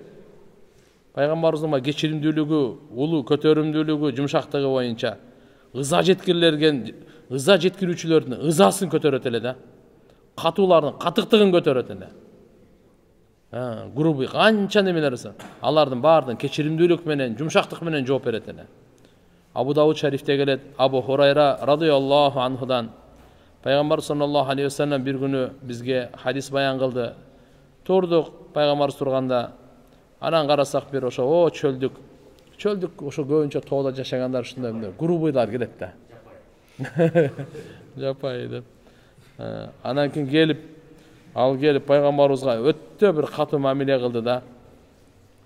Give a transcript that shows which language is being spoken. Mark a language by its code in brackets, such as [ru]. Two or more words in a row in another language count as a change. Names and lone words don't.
[ky] Пайгамбарыбыздын кечиримдүүлүгү, улуу көтөрүмдүүлүгү, жумшактыгы боюнча ыза жеткирүүчүлөрдүн ызасын көтөрөт эле да. Катуулардын катыктыгын көтөрөт эле. Группы канча немелерси, алардын баардын кечиримдүүлүк менен, жумшактык менен жооп берет эле. Абу Дауд шарифте келет. Абу Хурайра [ar] رضي الله عنه [ky] Пайгамбар [ar] صلى الله عليه وسلم [ky] бир күнү бизге хадис баян кылды. Турдук, пайгамбар турганда, анан карасак бир ошо чөлдүк ошо көбүнчө тоодо жашагандар ушундай группалар келет да. Жапай деп. Анан кийин келип пайгамбарыбызга өтө бир катуу мамиле кылды да.